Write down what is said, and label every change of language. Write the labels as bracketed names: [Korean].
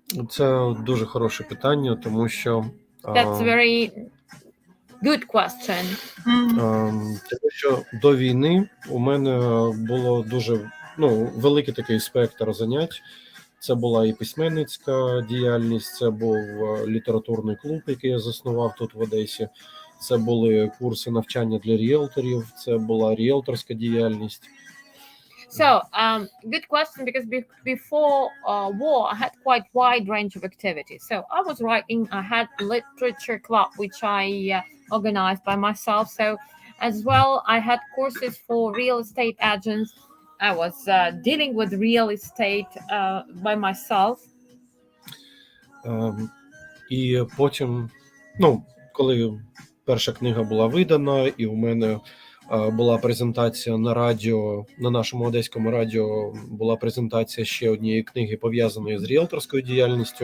[Ukrainian] Це дуже хороше питання, тому що... [English] That's very good question. [Ukrainian] Тому що до війни у мене було дуже великий такий спектр занять. Це була і письменницька діяльність, це був літературний клуб, який я заснував тут в Одесі. Це були курси навчання для ріелторів, це була ріелторська діяльність. [English] So, good question, because before war, I had quite wide range of activities. So I was writing, I had a literature club, which I organized by myself. So as well, I had courses for real estate agents. I was dealing with real estate by myself. [Ukrainian] І потім, коли перша книга була видана, і у мене була презентація на радіо, на нашому одеському радіо була презентація ще однієї книги, пов'язаної з ріелторською діяльністю.